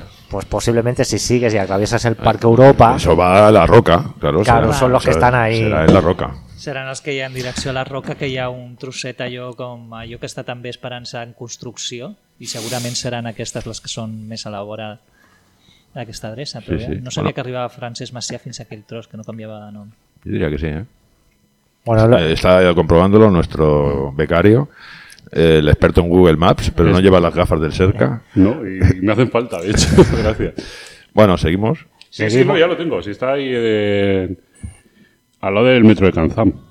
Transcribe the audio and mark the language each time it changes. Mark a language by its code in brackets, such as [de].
[es] Pues posiblemente si sigues y atraviesas el Parque Europa. Eso va a La Roca, claro. Claro, son los que están ahí. Será en La Roca. [ca] Seran els que hi ha en direcció a La Roca, que hi ha un trosset allò com allò que està també esperant-se en construcció, i segurament seran aquestes les que són més a la vora d'aquesta adreça. Però sí, sí. No sabia que arribava Francesc Macià fins a aquell tros, que no canviava de nom. [es] Yo diría que sí, ¿eh? Bueno, está comprobándolo nuestro becario, el experto en Google Maps, pero no lleva las gafas del cerca. No, y me hacen falta, de hecho. Gracias. Bueno, ¿seguimos? Sí, sí, no, ya lo tengo. Si está ahí al lado del metro de Canzam.